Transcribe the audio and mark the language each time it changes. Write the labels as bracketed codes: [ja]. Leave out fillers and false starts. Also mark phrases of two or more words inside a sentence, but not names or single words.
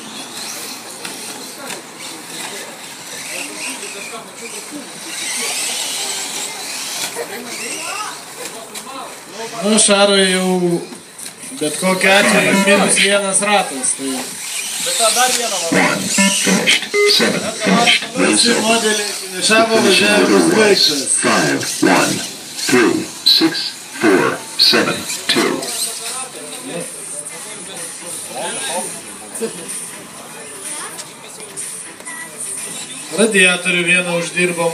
[lt] Nu, Šarui jau bet kokiu atveju minus vienas ratas. Bet tą dar vieną [en] One, finished. 7, finished. [lt] Visi modeliai finišavo, važiavimas baigtas. 5, 1, 3, 6, 4, 7, 2. Radiatorių vieną uždirbom.